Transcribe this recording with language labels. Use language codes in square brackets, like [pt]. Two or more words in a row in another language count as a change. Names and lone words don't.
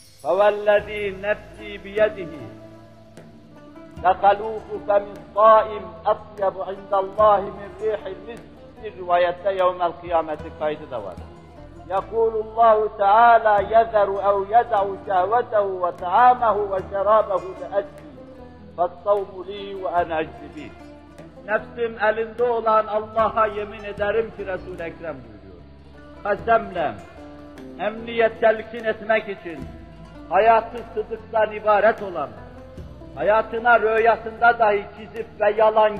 [ar] فَوَالَّذ۪ي نَفْسِي بِيَدِهِ لَخَلُوفُ فَمِ الصَّائِمِ أَطْيَبُ عِنْدَ اللّٰهِ مِنْ رِيحِ الْمِسْكِ [tr] rivayette yevmel kıyameti kaydı da var. [ar] يقول الله تعالى يذر أو يدع شهوته وطعامه وشرابه لأجلي فَالصَّوْمُ لِي وَاَنَا اَجْزِبِينَ. [tr] Nefsim elinde olan Allah'a yemin ederim ki Resul-i Ekrem buyuruyor. Kasemle emniyet telkin etmek için hayatı sıdıktan ibaret olan, hayatına rüyasında dahi çizip ve yalan